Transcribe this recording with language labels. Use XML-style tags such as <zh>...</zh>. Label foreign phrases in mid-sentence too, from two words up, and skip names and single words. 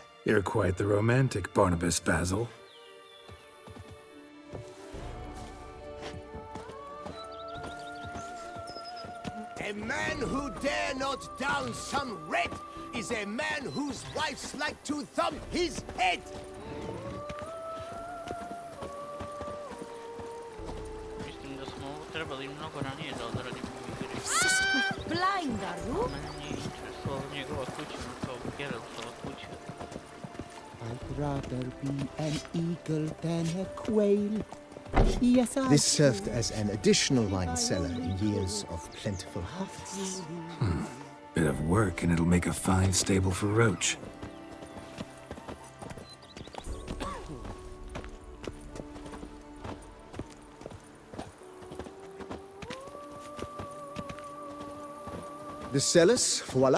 <en>You're quite the romantic, Barnabas Basil. A man who dare not down some red is a man whose wife's like to thump his head.</en> <sr>Mislim da smo ovo trebali mnogo ranije da odradimo igri.</sr> <en>Blind, are you?</en> <sr>Mene nije interesovala njegova kuća kao Geraltova kuća.</sr> <en>I'd rather be an eagle than a quail. Yes, I This served as an additional wine cellar in years of plentiful harvests. Bit of work and it'll make a fine stable for Roach. The cellars, voila.</en>